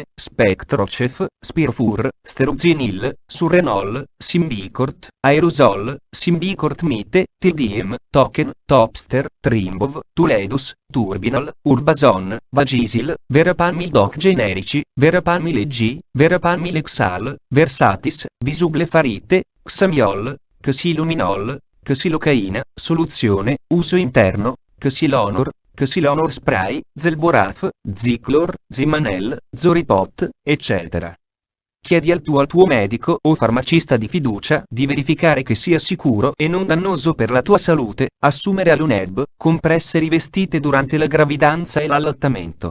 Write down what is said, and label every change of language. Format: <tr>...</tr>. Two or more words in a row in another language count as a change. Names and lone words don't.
<it>Spectrocef, Spirofur, Sterozinil, Surrenol, Simbicort, Aerosol, Simbicort Mite, Tildiem, Token, Topster, Trimbov, Tuledus, Turbinol, Urbazon, Vagisil, Verapamil Doc generici, Verapamil G, Verapamil Exal, Versatis, Visublefarite, Xamiol, Xyluminol, Xylocaina, soluzione, uso interno, Xylonor, Xylonor Spray, Zelboraf, Ziclor, Zimanel, Zoripot, eccetera. Chiedi al tuo medico o farmacista di fiducia di verificare che sia sicuro e non dannoso per la tua salute assumere Aluneb, compresse rivestite durante la gravidanza e l'allattamento.</it>